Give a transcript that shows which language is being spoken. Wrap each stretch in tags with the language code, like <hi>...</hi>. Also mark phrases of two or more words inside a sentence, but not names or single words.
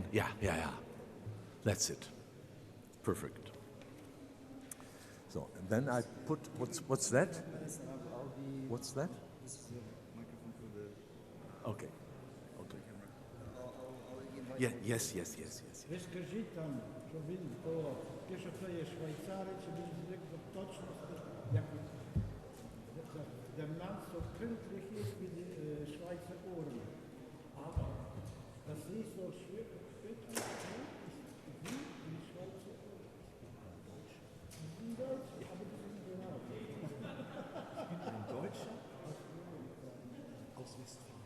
<en>Yeah. That's it. Perfect. So and then I put what's that? What's that? This is the microphone for the... Okay. Yeah, yes.</en> <uk>Ви скажіть там, що він то, що це є швейцарець, що він звик до точності, як</uk> <de>der Mann so pünktlich ist wie die Schweizer Ohren. Aber das ist so schwer, wie die Schweizer Ohren. In Deutsch, aber das ist genau. In Deutsch? Aus Westfalen.</de>